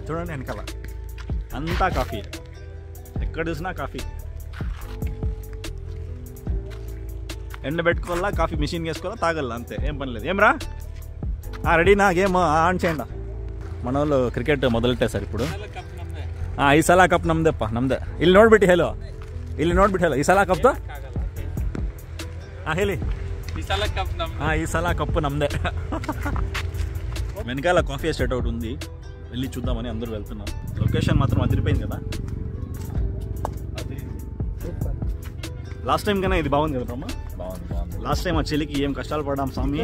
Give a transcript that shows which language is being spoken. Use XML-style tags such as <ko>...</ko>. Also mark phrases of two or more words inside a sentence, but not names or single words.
<te>చూడండి వెనకాల అంతా కాఫీ, ఎక్కడ చూసినా కాఫీ. ఎండ పెట్టుకోవాలా,</te> <en>coffee machine</en> <te>వేసుకోవాలా, తాగల అంతే, ఏం పని లేదు. ఏం రా రెడీనా,</te> <en>game on</en> <te>చేయండి. మన వాళ్ళు క్రికెట్ మొదలెట్టేశారు ఇప్పుడు.</te> <kn>ಈ ಸಲ ಕಪ್ ನಮ್ದೆಪ್ಪ, ನಮ್ದೆ. ಇಲ್ಲಿ ನೋಡ್ಬಿಟ್ಟು ಹೇಳು, ಈ ಸಲ ಕಪ್ದು ಹೇಳಿ. ಈ ಸಲ ಕಪ್ಪು ನಮ್ದೆ.</kn> <te>వెనకాల</te> <en>coffee estate</en> <te>ఒకటి ఉంది, వెళ్ళి చూద్దామని అందరూ వెళ్తున్నాం. లొకేషన్ మాత్రం అదిరిపోయింది కదా.</te> <en>last time</en> <te>కన్నా ఇది బాగుంది కదా బ్రహ్మ.</te> <en>last time</en> <te>ఆ చలికి ఏం కష్టాలు పడ్డాం స్వామి.</te>